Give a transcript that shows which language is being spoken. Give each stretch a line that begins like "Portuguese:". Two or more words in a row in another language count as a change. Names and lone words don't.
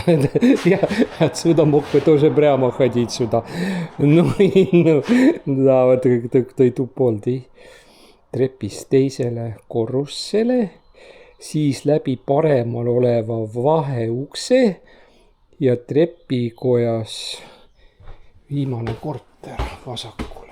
Russian: Ja отсюда мог бы тоже прямо ходить сюда.
Estonian: No,
Russian: да, вот той
Estonian: tupoldi trepist teisele korrusele, siis läbi paremal oleva vaheukse ja trepikojas viimane korter vasakule.